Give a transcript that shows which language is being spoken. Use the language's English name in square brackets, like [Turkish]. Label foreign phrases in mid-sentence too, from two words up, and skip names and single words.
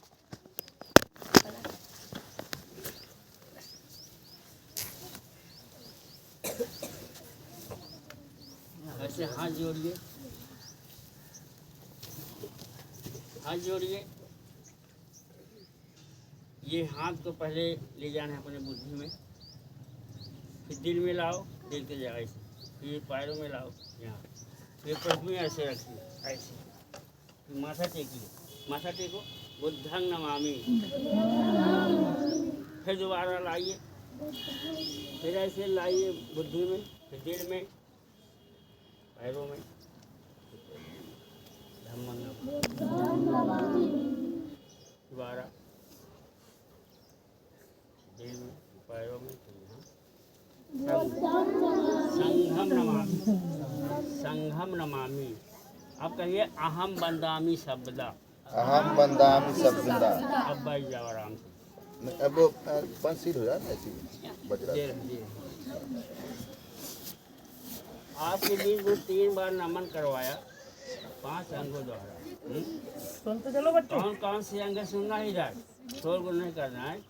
[Hindi] ऐसे हाथ जोड़िए, हाथ जोड़िए। ये हाथ को पहले ले जाना है अपने बुद्धि में, फिर दिल में लाओ, दिल के जगह से, फिर पैरों में लाओ यहाँ, फिर पृथ्वी ऐसे रखिए, ऐसे, फिर माथा टेकिए, माथा टेको, [Pali] बुद्धं नमामि। [Hindi] फिर दोबारा लाइए, फिर ऐसे लाइए बुद्धि में, फिर दिल में, पैरों में, [Pali] धम्मं नमामि। [Hindi] दोबारा दिल में, पैरों में, [Pali] संघम नमामि, संघम नमामि। अब कहिए अहम बंदामी शब्दा, अहम बंदामी शब्दा। [Hindi] अब बैठ जाओ आराम से। अब वो पंचशील हो जाए ऐसी बजरा। आपके बीच में 3 बार नमन करवाया 5 अंगों द्वारा। सुनते चलो बच्चे। कौन कौन से अंग सुनना ही इधर, शोर को नहीं करना है।